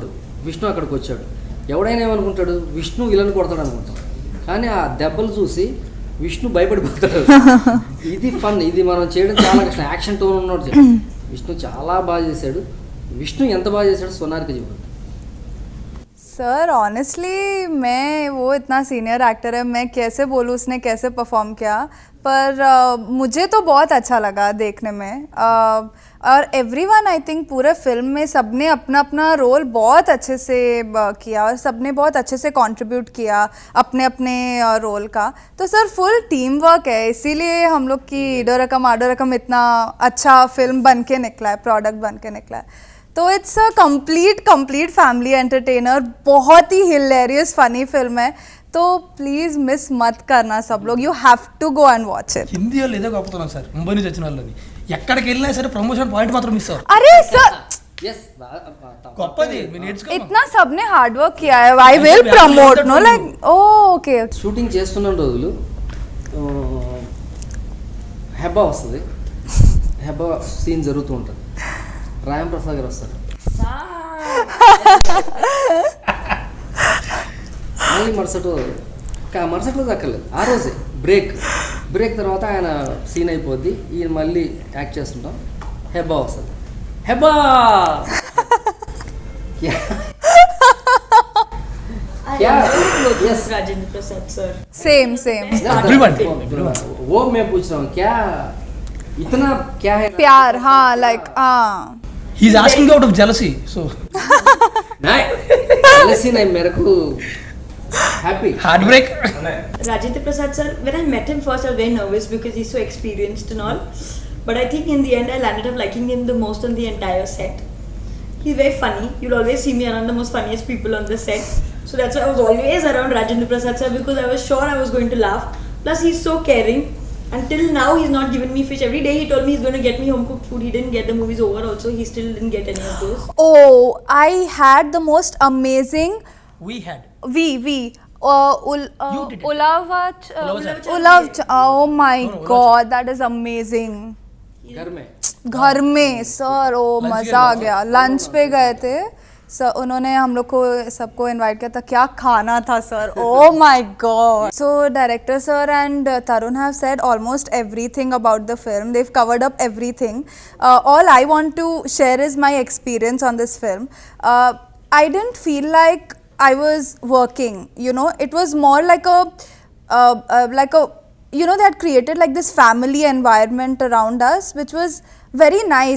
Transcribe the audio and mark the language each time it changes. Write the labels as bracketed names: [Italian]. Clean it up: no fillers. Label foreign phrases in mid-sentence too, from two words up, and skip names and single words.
[Telugu] విష్ణు అక్కడికి వచ్చాడు, ఎవడైనా ఏమనుకుంటాడు విష్ణు విలన్ కొడతాడు అనుకుంటాడు. కానీ ఆ దెబ్బలు చూసి విష్ణు భయపడిపోతాడు. ఇది ఫన్, ఇది మనం చేయడం చాలా కష్టం. [English] action tone [Telugu] ఉన్నాడు విష్ణు, చాలా బాగా చేశాడు. విష్ణु ఎంత బాగా చేశాడు సోనారిక చెప్పండి. [English] sir honestly [Hindi] मैं वो इतना [English] senior actor [Hindi] है, मैं कैसे बोलूँ उसने कैसे परफॉर्म किया, पर मुझे तो बहुत अच्छा लगा देखने में. और [English] everyone I think [Hindi] पूरे फिल्म में सबने अपना अपना रोल बहुत अच्छे से किया और सबने बहुत अच्छे से कंट्रीब्यूट किया अपने अपने रोल का. तो [English] sir full team work [Hindi] है, इसीलिए हम लोग की ईडो रकम आडो रकम इतना अच्छा फिल्म बन के निकला है, प्रोडक्ट बन के निकला है. तो [English] it's a complete family entertainer, [Hindi] बहुत ही [English] hilarious funny [Hindi] फिल्म है. तो प्लीज मिस मत करना सब लोग, [English] you have to go and watch it. [Telugu] హిందీ వాళ్ళు ఏదో గొప్పతనం సార్, ముంబై నుంచి వచ్చిన వాళ్ళని ఎక్కడికి వెళ్ళినా సరే [English] promotion point [Telugu] మాత్రం మిస్ అవ్వరు. [Hindi] अरे सर [Telugu] గొప్పది మీరు నేర్చుకో. [Hindi] इतना सबने [English] hard work [Hindi] किया है, [English] I will promote no like okay. [Telugu] షూటింగ్ చేస్తున్న రోజులు హెబ్బా వస్తుంది, హెబ్బా సీన్ జరుగుతూ ఉంటుంది. రాయం ప్రసాద్ గారు వస్తారు, మళ్ళీ మరుసటి రోజు దక్కలేదు, ఆ రోజే బ్రేక్ తర్వాత ఆయన సీన్ అయిపోద్ది, ఈయన మళ్ళీ యాక్ట్ చేస్తుంటాం. హెబ్బా వస్తుంది, హెబ్బా Rajendra Prasad sir. [Hindi] सेम वो मैं पूछ रहा हूँ क्या इतना क्या है प्यार. हाँ लाइक हाँ [English] he is asking out of jealousy, so [Hindi] नहीं मेरे को happy [English] heartbreak. Rajendra Prasad sir, when I met him first I was very nervous because he's so experienced and all. But I think in the end, I landed up liking him the most on the entire set. He's very funny. You'll always see me around the most funniest people on the set. So that's why I was always around Rajendra Prasad sir, because I was sure I was going to laugh. Plus, he's so caring. Until now, he's not given me fish. Every day he told me he's going to get me home cooked food. He didn't get the movies over also. He still didn't get any of those. Oh, I had the most amazing. We had. We. You did it. Ulavat. Ulavachan. Ulav. Oh my No, no, God, that is amazing. [Hindi] घर में घर में सर ओ Lunch मज़ा आ पे गया लंच पे गए थे सर उन्होंने हम लोग को सबको इनवाइट किया था क्या खाना था सर [English] oh my god so director sir and Tarun have said almost everything about the film they covered up everything all I want to share is my experience on this film I didn't feel like I was working, you know, it was more like a you know, they had created like this family environment around us, which was very nice.